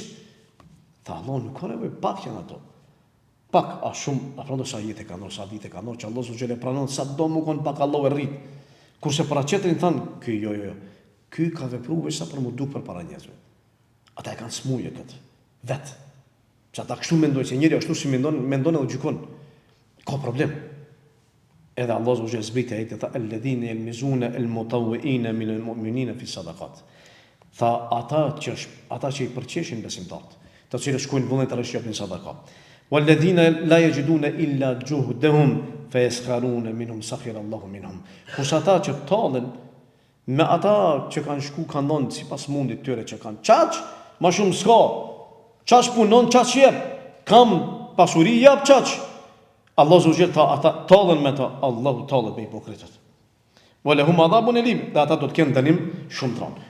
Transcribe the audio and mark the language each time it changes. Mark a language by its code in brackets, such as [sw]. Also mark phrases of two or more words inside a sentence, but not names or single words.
[sq] Tha Allahu nuk ka nevojë, pak janë ato. Pak, a shumë, a pranon sa jetë kanë, sa ditë kanë, që Allahu [ar] سبحانه و [sq] pranon sa do më kon pak Allahu e rrit. Kurse për atjetrin thon, ky jo. Ky ka vepruar sa për mu duk për para njerëzve. Ata e kanë smuje këtë. Vet. Që ata kështu mendojnë, se njëri ashtu si mendon edhe gjykon. Ka problem. Edhe Allah subhanahu zbriti ajete tha [ar] الذين يلمزون المطوعين من المؤمنين في الصدقات. [sq] Tha ata që i përqeshin besimtarët, të cilët shkojnë vullnetarisht japin sadaka. [ar] والذين لا يجدون إلا جهدهم فيسخرون منهم سخر الله منهم. [sq] Kush ata që tallen me ata që kanë shku kanë dhënë sipas mundit tyre që kanë çaq, më shumë s'ka. Çaq punon, çaq jep. Kam pasuri jap çaq. Allah subhanahu tha ata tallen me ta, Allahu tallet me hipokritët. [ar] ولهم عذاب أليم, [sq] dhe ata do të kenë dënim shumë të rënd.